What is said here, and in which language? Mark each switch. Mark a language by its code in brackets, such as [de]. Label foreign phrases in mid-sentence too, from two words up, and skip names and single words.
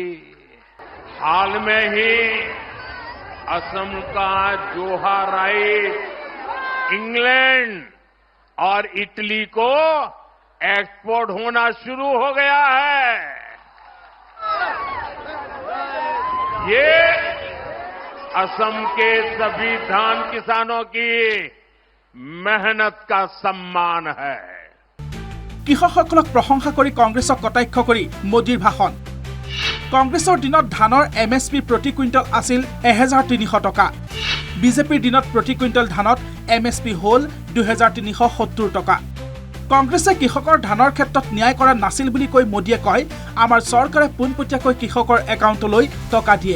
[hi] हाल में ही असम का जोहा राइस इंग्लैंड और इटली को एक्सपोर्ट होना शुरू हो गया है। ये असम के सभी धान किसानों की मेहनत का सम्मान है। [as] কৃষকসকলক প্ৰশংসা কৰি কংগ্ৰেছক কটাক্ষ কৰি মোদীৰ ভাষণ। কংগ্ৰেছৰ দিনত ধানৰ MSP প্ৰতি কুইণ্টল আছিল 1300 টকা। বিজেপিৰ দিনত প্ৰতি কুইণ্টল ধানত MSP হ'ল 2370 টকা। কংগ্ৰেছে কৃষকৰ ধানৰ ক্ষেত্ৰত ন্যায় কৰা নাছিল বুলি কৈ মোদীয়ে কয়, আমাৰ চৰকাৰে পোনপটীয়াকৈ কৃষকৰ একাউণ্টলৈ টকা দিয়ে।